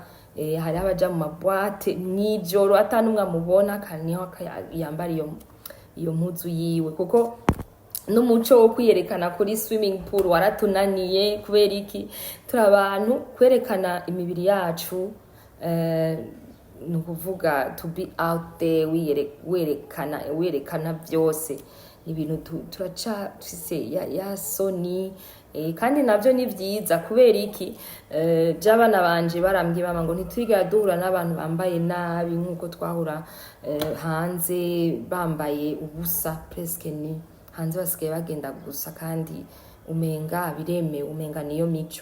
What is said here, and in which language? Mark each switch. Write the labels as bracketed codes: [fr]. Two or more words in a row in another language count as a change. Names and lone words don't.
[rn] Hari abaja mu mabwate nijoro atanumwe amubona, kandi niho yambara iyo mpuzu yiwe, kuko n'umuco wo kwiyerekana kuri [en] swimming pool [rn] waratunaniye. Kubera iki? Turi abantu kwerekana imibiri yacu, nukuvuga [en] to be out there, [rn] werekana byose ibintu turacafise ya soni. Kandi navyo ni vyiza. Kubera iki? By'abana banje barambye bama ngo ntitwiga duhura n'abantu bambaye nabi nkuko twahura hanze bambaye ubusa, presque ni hanze basigaye bagenda gusa, kandi umenga bireme, umenga niyo mico.